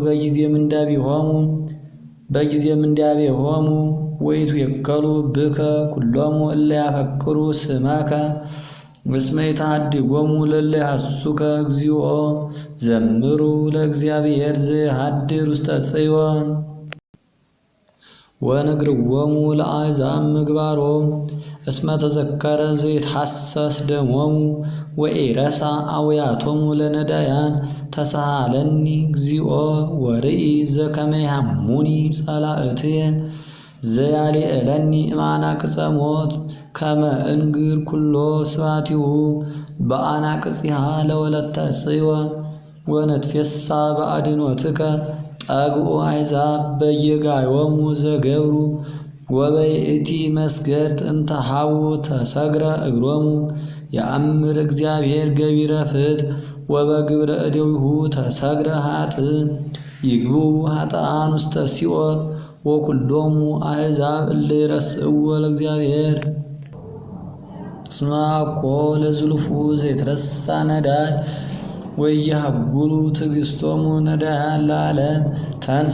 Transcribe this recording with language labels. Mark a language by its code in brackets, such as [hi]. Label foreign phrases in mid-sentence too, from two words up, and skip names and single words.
[gez] በጊዜ ምንዳቤሆሙ ወይትዌከሉ ብከ ኩሎሙ እለ ያፈቅሩ ስመከ እስመ ይትሃድጎሙ ለእለ ይሐስሱከ። እግዚኦ ዘምሩ ለእግዚአብሔር ዘየሃድር ውስተ ጽዮን ወንግርዎሙ ለአሕዛብ ምግባሮ እስመ ተዘከረ ዘይትሐሰስ ደሞሙ ወኢረሳ አውያቶሙ ለነዳያን። ተሳሃለኒ እግዚኦ ወርኢ ዘከመ ይሃሙኒ ጸላእትየ ዘያልዕለኒ እምአናቅጸ ሞት ከመ እንግር ኩሎ ስብሐቲሁ በአናቅጽሃ ለወለተ ጽዮን ወነትፌሳ በአድኅኖትከ። ጠግኡ አሕዛብ በየጋዮሙ ዘገብሩ ወበይእቲ መስገድ እንተ ሀቡ ተሰግረ እግሮሙ። የአምር እግዚአብሔር ገቢረ ፍትሕ ወበግብረ እደዊሁ ተሰግረ ኃጥእ። ይግቡ ኃጥኣን ውስተ ሲኦል ወኩሎሙ አሕዛብ እለ ይረስእዎ ለእግዚአብሔር። እስመ አኮ ለዝሉፉ ዘይትረሳ ነዳይ ወይሃጉሉ ትዕግሥቶሙ ነዳያን ለዓለም። ተንስ